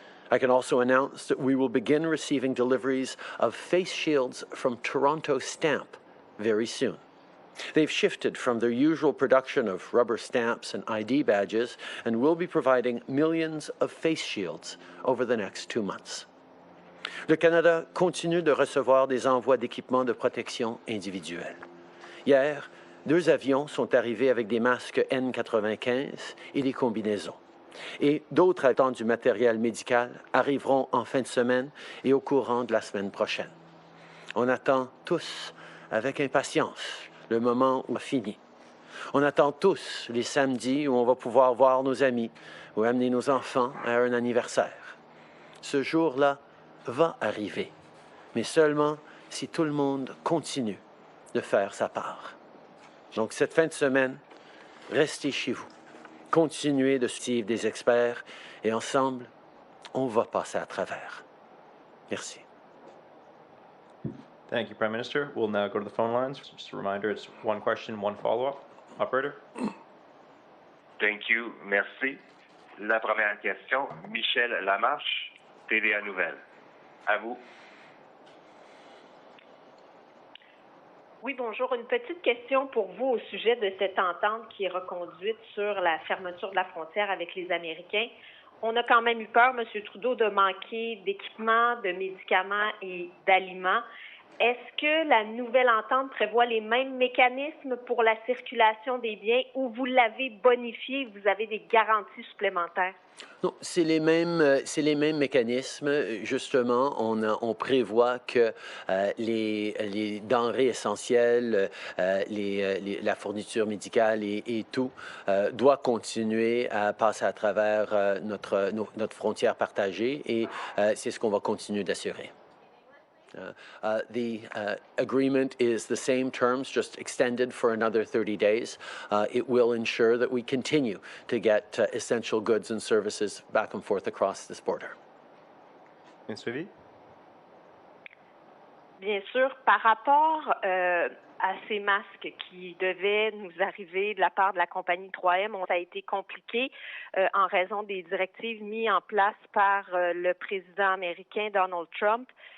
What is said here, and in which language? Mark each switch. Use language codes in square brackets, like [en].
[en] I can also announce that we will begin receiving deliveries of face shields from Toronto Stamp very soon. They've shifted from their usual production of rubber stamps and ID badges and will be providing millions of face shields over the next 2 months. [fr] Le Canada continue de recevoir des envois d'équipements de protection individuelle. Hier, 2 avions sont arrivés avec des masques N95 et des combinaisons. Et d'autres attendant du matériel médical arriveront en fin de semaine et au courant de la semaine prochaine. On attend tous avec impatience le moment où fini. On attend tous les samedis où on va pouvoir voir nos amis ou amener nos enfants à un anniversaire. Ce jour-là va arriver, mais seulement si tout le monde continue de faire sa part. Donc cette fin de semaine, restez chez vous. Continuez de suivre des experts et ensemble, on va passer à travers. Merci. [en] Thank you, Prime Minister. We'll now go to the phone lines. Just a reminder, it's 1 question, 1 follow-up. Operator? Thank you. [fr] Merci. La première question, Michel Lamarche, TVA Nouvelles. À vous. Oui, bonjour. Une petite question pour vous au sujet de cette entente qui est reconduite sur la fermeture de la frontière avec les Américains. On a quand même eu peur, M. Trudeau, de manquer d'équipements, de médicaments et d'aliments. Est-ce que la nouvelle entente prévoit les mêmes mécanismes pour la circulation des biens ou vous l'avez bonifié, vous avez des garanties supplémentaires? Non, c'est les mêmes mécanismes. Justement, on prévoit que les denrées essentielles, la fourniture médicale et tout doit continuer à passer à travers notre frontière partagée et c'est ce qu'on va continuer d'assurer. [en] The agreement is the same terms, just extended for another 30 days. It will ensure that we continue to get essential goods and services back and forth across this border. [fr] Suivi? Bien sûr, par rapport à ces masques qui devaient nous arriver de la part de la compagnie 3M, ça a été compliqué en raison des directives mises en place par le président américain Donald Trump.